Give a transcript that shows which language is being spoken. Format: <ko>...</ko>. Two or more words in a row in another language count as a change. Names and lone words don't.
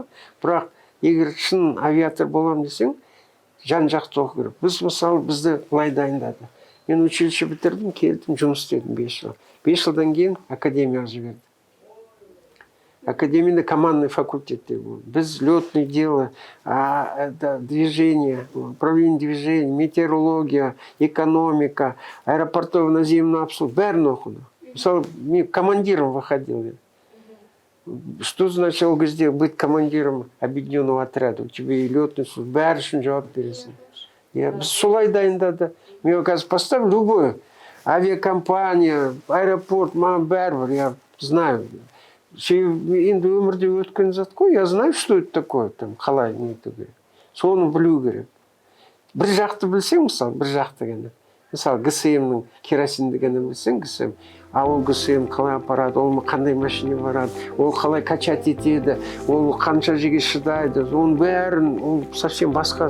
<kk>Бірақ егер шын авиатор болам десең, жан-жақты оқу керек. Біз мысалы бізді былай дайындады. Мен училище бітірдім, келдім, жұмыс істедім 5 жыл. 5 жылдан кейін академияға жіберді. Академияда командный факультетте болды.</kk> <ru>Біз летное дело, движение, управление движением, метеорология, экономика, аэропортовый наземный обслуг,</ru> <kk>бәрін оқыды. Мысалы, мен</kk> <ru>командиром выходил. Что значит</ru> <kk>ол кезде</kk> <ru>быть командиром объединенного отряда? У тебя и летный суд,</ru> <kk>бәрі үшін жауап бересің. Біз солай дайындады. Мен қазір</kk> <ru>поставлю любой авиакомпания, аэропорт, бәрібір, я знаю.</ru> <kk>Енді өмірде өткен зат қой,</kk> <ru>я знаю, что это такое,</ru> <kk>қалай не ету керек. Соны білу керек. Бір жақты білсең, мысалы, бір жақты ғана. Мысалы, ГСМ-нің керосинді ғана білсең, ГСМ. Ол ГСМ қалай апарады, ол қандай машине барады, ол қалай качать етеді, ол қанша жерге шыдайды, оның бәрін, ол совсем басқа.</kk>